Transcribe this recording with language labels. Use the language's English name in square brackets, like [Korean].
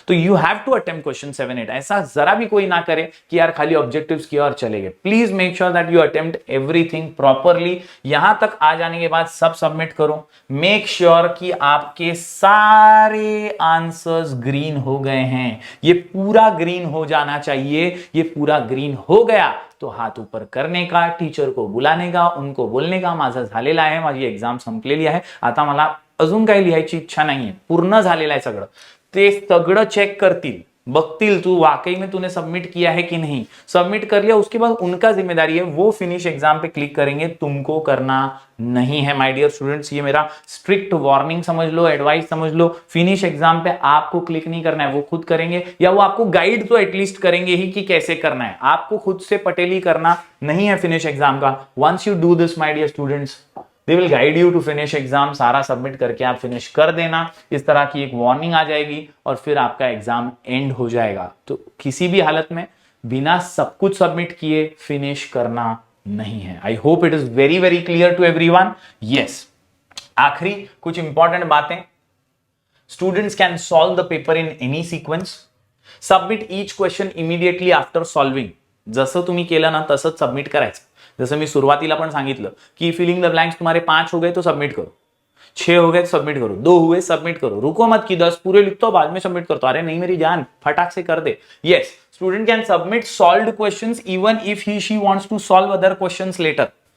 [Hindi] तो [English] You have to attempt question 7-8। [Hindi] ऐसा जरा भी कोई ना करे कि यार खाली ऑब्जेक्टिव्स की और चले गए। [English] Please make sure that you attempt everything properly. [Hindi] यहां तक आ जाने के बाद सब सबमिट करो। मेक श्योर कि आपके सारे आंसर्स ग्रीन हो गए हैं। ये पूरा ग्रीन हो जाना चाहिए। ये पूरा ग्रीन हो गया तो हाथ ऊपर करने का, टीचर को बुलाने का, उनको बोलणे का [Marathi] माझं झालेलं आहे, माझी एक्झाम संपलेली आहे, आता मला अजून काही लिहायची इच्छा नाहीये, पूर्ण झालेलं आहे सगळं। ते सगळं चेक करतील, बघतील [Hindi] तू वाकई में तूने सबमिट किया है कि नहीं। सबमिट कर लिया उसके बाद उनका जिम्मेदारी है, वो फिनिश एग्जाम पे क्लिक करेंगे, तुमको करना नहीं है माय डियर स्टूडेंट्स। ये मेरा स्ट्रिक्ट वार्निंग समझ लो, एडवाइस समझ लो। फिनिश एग्जाम पे आपको क्लिक नहीं करना है, वो खुद करेंगे, या वो आपको गाइड तो एटलीस्ट करेंगे ही कि कैसे करना है। आपको खुद से पटेली करना नहीं है फिनिश एग्जाम का। [English] Once you do this my dear students, they will guide you to finish exam. [Hindi] सारा सबमिट करके आप फिनिश कर देना, इस तरह की एक वार्निंग आ जाएगी और फिर आपका एग्जाम एंड हो जाएगा। तो किसी भी हालत में बिना सब कुछ सबमिट किए फिनिश करना नहीं है। [English] I hope it is very very clear to everyone. Yes, [Hindi] आखिरी कुछ इंपॉर्टेंट बातें। [English] Students can solve the paper in any sequence. Submit each question immediately after solving. [Marathi] जसं तुम्ही केलं ना तसंच सबमिट करायचं। [Hindi] जैसे मैं [Marathi] शुरुआतीला पण सांगितलं [Hindi] कि फिलिंग द ब्लैंक्स तुम्हारे 5 हो गए तो सबमिट करो, 6 हो गए तो सबमिट करो, 2 हुए सबमिट करो, रुको मत कि 10 पूरे लिखतो बाद में सबमिट करतो। अरे नहीं मेरी जान, फटाक से कर दे। [English] Yes, student can submit solved questions even if he she wants to solve other questions later.